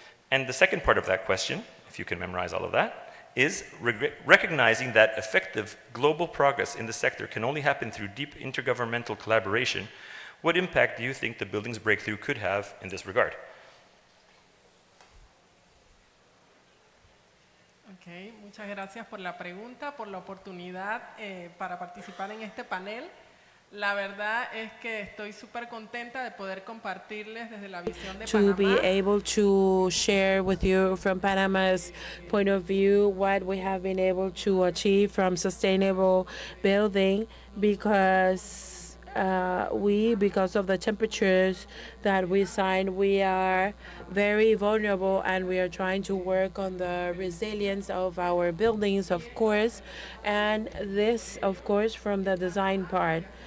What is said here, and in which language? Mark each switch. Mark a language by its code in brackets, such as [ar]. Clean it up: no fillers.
[en] And the second part of that question, if you can memorize all of that, is recognizing that effective global progress in the sector can only happen through deep intergovernmental collaboration. What impact do you think the buildings breakthrough could have in this regard? [es] Ok, muchas gracias por la pregunta, por la oportunidad para participar en este panel. La verdad es que estoy súper contenta de poder compartirles desde la visión de [en] To be [es] Panamá. [en] able to share with you from Panama's point of view what we have been able to achieve from sustainable building, because because of the temperatures that we signed, we are very vulnerable, and we are trying to work on the resilience of our buildings, of course, and this, of course, from the design part.